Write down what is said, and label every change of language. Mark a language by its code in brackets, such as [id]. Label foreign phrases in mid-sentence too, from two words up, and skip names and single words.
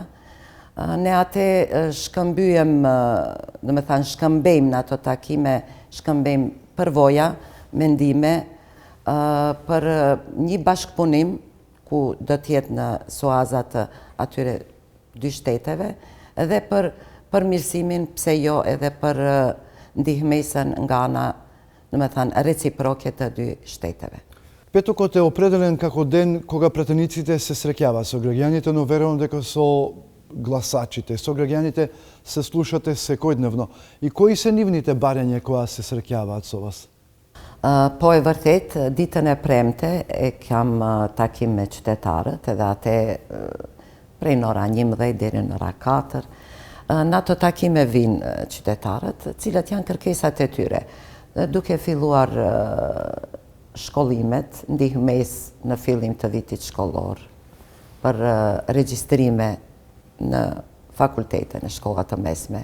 [sq] Ne atë shkëmbejmë në ato takime, shkëmbejmë përvoja, mendime, për një bashkëpunim ku do t'jetë në suazat atyre dy shteteve, edhe për përmirësimin, pse jo edhe për ndihmesën nga ana, reciproke të dy shteteve. [mk] Петокот е определен како ден кога пратениците се среќаваат со граѓаните, но верувам дека со гласачите, со граѓаните се слушате секојдневно. И кои се нивните барања кога се среќаваат со вас? [sq] Po e vërtet, ditën e premte e kam takim me qytetarët, edhe atë prej në ora 11 deri në ora 4. Në ato takime vinë qytetarët, cilët janë kërkesat e tyre, duke filluar shkollimet, ndihmes në fillim të vitit shkollor, për regjistrime në fakultete, në shkollat të mesme.